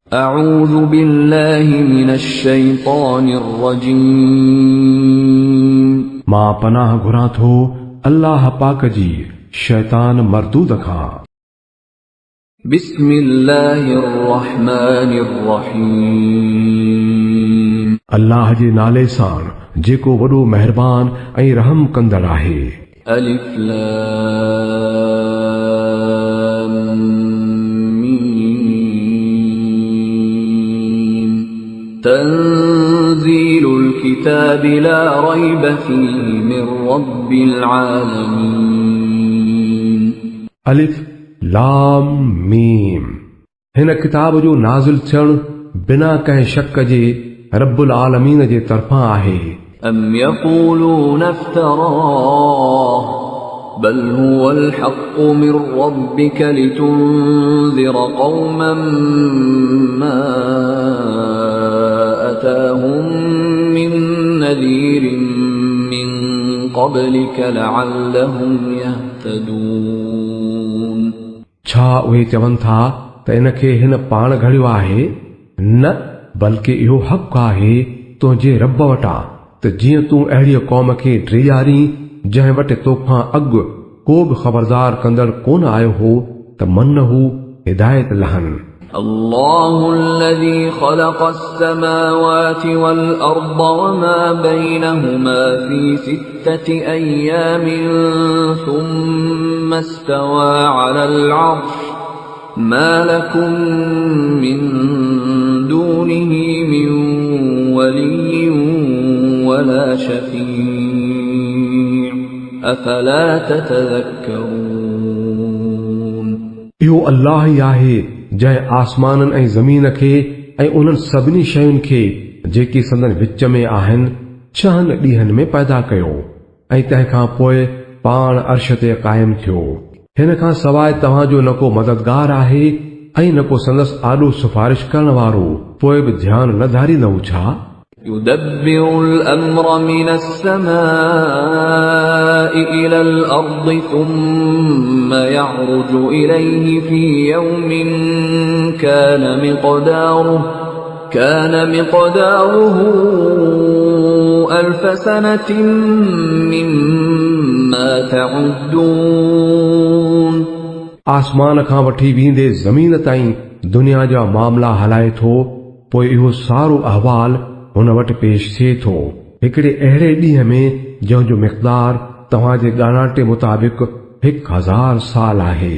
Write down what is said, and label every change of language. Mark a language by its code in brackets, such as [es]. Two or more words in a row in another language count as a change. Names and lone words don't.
[ar] أعوذ بالله من الشيطان الرجيم [sd] मां पनाह घुरां थो अल्लाह पाक जी शैतान मरदूद खां। [ar] بسم الله الرحمن الرحيم [sd] अल्लाह जे नाले सां जेको वॾो महिरबान ऐं रहम कंदड़ आहे। [ar] ألف لام ميم تنزيل الكتاب لا ريب فيه من رب العالمين [sd] अलिफ लाम मीम हिन किताब जो नाज़िल थियण बिना कंहिं शक जे [ar] رب العالمين [sd] जे तरफ़ां आहे। [ar] أم يقولون افتراه بل هو الحق من ربك لتنذر قوما ما أتاهم من نذير من قبلك لعلهم يهتدون [sd] छा उहे चवनि था त इनखे हिन पाण घड़ियो आहे? न बल्कि इहो हक़ आहे तुंहिंजे रब वटां त जीअं तूं अहिड़ी क़ौम खे ड्रियारी जंहिं वटि तोखां अॻु को बि ख़बरदार कंदड़ कोन आयो हो त मन हू हिदायत लहनि। [ar] الله الذي خلق السماوات والأرض وما بينهما في 6 أيام ثم استوى على العرش ما لكم من دونه من ولي ولا شفيع أفلا تتذكرون [sd] इहो अल्लाह ई आहे जंहिं आसमाननि ऐं ज़मीन खे ऐं उन्हनि सभिनी शयुनि खे जेकी संदन विच में आहिनि 6 ॾींहनि में पैदा कयो ऐं तंहिंखां पोइ पाण अर्श ते क़ाइम थियो। हिन खां सवाइ तव्हां जो न को मददगार आहे ऐं न को संदसि आॾो सिफारिश करण वारो। पोइ बि ध्यानु न धारींदव छा? [ar] يدبر الأمر من السماء إلى الأرض ثم يعرج إليه في يوم كان مقداره 1000 سنة مما تعدون [sd] आसमान खां वठी वेंदे ज़मीन ताईं दुनिया जा मामला हलाए थो। पोइ इहो सारो अहवाल हुन वटि पेश थिए थो हिकिड़े अहिड़े ॾींहं में जंहिंजो मिक़दार तव्हांजे ॻाणाटे मुताबिक़ 1000 साल आहे।